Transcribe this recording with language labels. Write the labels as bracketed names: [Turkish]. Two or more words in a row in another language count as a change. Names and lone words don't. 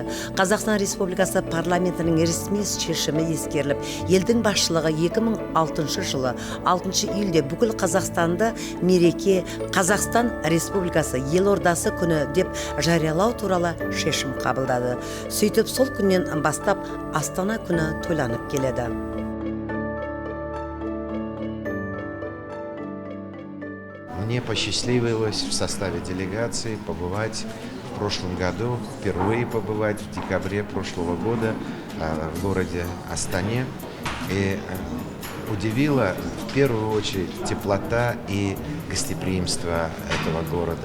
[Kazakh] Қазақстан Республикасы парламентінің ресми шешімі ескеріліп, елдің басшылығы 2006 жылы 6 июльде бүкіл Қазақстанды мереке Қазақстан Республикасы елордасы күні деп жариялау туралы шешім қабылдады. Сөйтіп сол күннен бастап Астана күні тойланып келеді. [Russian] Мне посчастливилось в составе делегации побывать в прошлом году, впервые побывать в декабре прошлого года в городе Астане. И удивило в первую очередь теплота и гостеприимство этого города.